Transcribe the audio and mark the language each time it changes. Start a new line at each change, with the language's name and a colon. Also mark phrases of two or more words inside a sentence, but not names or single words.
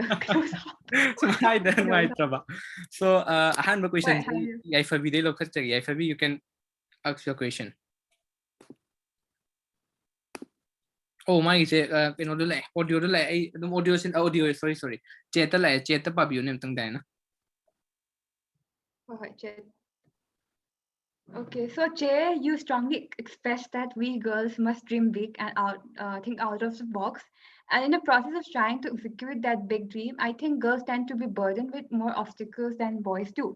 English: I don't know. So I have a question. You can ask your question. Oh my, audio, sorry. Cheta pabiyo nem tang Diana. Okay, so Jay, you strongly expressed that we girls must dream big and think out of the box. And in the process of trying to execute that big dream, I think girls tend to be burdened with more obstacles than boys do.